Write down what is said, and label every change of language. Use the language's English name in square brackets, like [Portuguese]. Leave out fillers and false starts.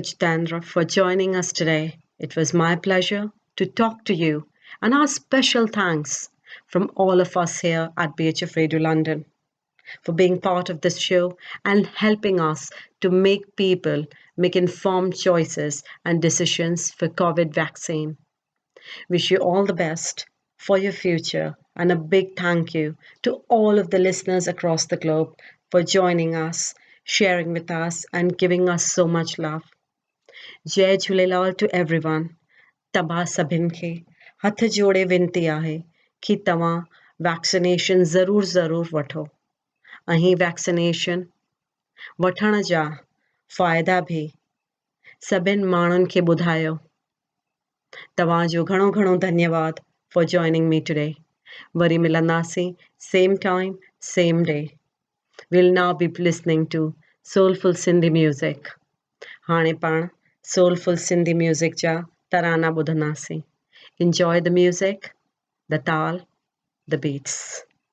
[English] Jitendra, for joining us today. It was my pleasure to talk to you, and our special thanks from all of us here at BHF Radio London for being part of this show and helping us to make people make informed choices and decisions for COVID vaccine. Wish you all the best for your future, and a big thank you to all of the listeners across the globe for joining us, sharing with us, and giving us so much love. Jai Jhulelal to everyone. [Sindhi] तव्हां सभिनि खे हथ जोड़े विनती आहे कि तव्हां vaccination ज़रूर वठो ऐं वैक्सीनेशन वठण जा फ़ाइदा बि सभिनि माण्हुनि खे ॿुधायो. तव्हांजो घणो धन्यवाद [English] for joining me today. [Sindhi] वरी मिलंदासीं [English] same time, same day. We'll now be listening to soulful Sindhi music. [Sindhi] हाणे पाण [English] soulful Sindhi music [Sindhi] जा तराना ॿुधंदासीं. [English] Enjoy the music, the tal, the beats.